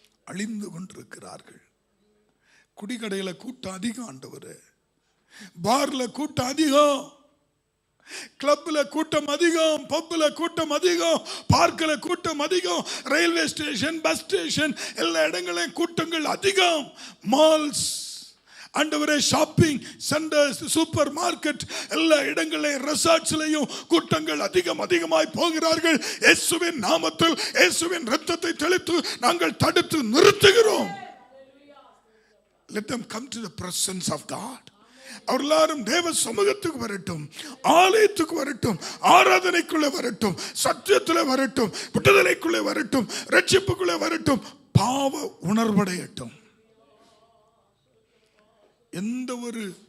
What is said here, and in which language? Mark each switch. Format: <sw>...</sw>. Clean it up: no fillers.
<ta>அழிந்து கொண்டிருக்கிறார்கள். குடிக்கடையில கூட்டம் அதிகம் ஆண்டவரே, பார்ல கூட்டம் அதிகம், கிளப்ல கூட்டம் அதிகம், பப்ல கூட்டம் அதிகம், பார்க்கல கூட்டம் அதிகம், ரயில்வே ஸ்டேஷன், பஸ் ஸ்டேஷன், எல்லா இடங்களிலும் கூட்டங்கள் அதிகம். மால்ஸ் ஆண்டவரே, ஷாப்பிங் சென்டர்ஸ், சூப்பர் மார்க்கெட், எல்லா இடங்களிலும் ரெசார்ட்ஸ்லயும் கூட்டங்கள் அதிகமாய் போகிறார்கள். இயேசுவின் நாமத்தில் இயேசுவின் இரத்தத்தை தெளித்து நாங்கள் தடுத்து நிறுத்துகிறோம்.</ta> <en>Let them come to the presence of God.</en> <ta>அவர்களாரும் தேவ சமூகத்துக்கு வரட்டும், ஆலயத்துக்கு வரட்டும், ஆராதனைக்குள்ளே வரட்டும், சத்தியத்திலே வரட்டும், விடுதலைக்குள்ளே வரட்டும், ரட்சிப்புக்குள்ளே வரட்டும், பாவ உணர்வடையட்டும். எந்த ஒரு</ta>